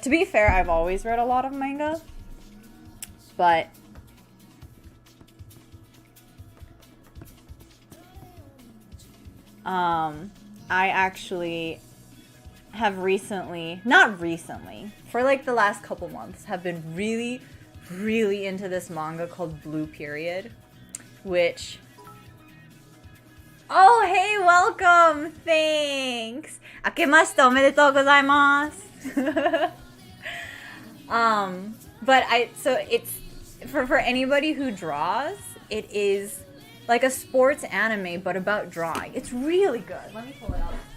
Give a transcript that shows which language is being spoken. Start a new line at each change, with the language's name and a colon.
English: To be fair, I've always read a lot of manga, but I actually have not recently, for like the last couple months, have been really, really into this manga called Blue Period, which, oh, hey, welcome, thanks.
Japanese: 明けましておめでとうございます。
English: But so it's for anybody who draws, it is like a sports anime but about drawing. It's really good. Let me pull it up.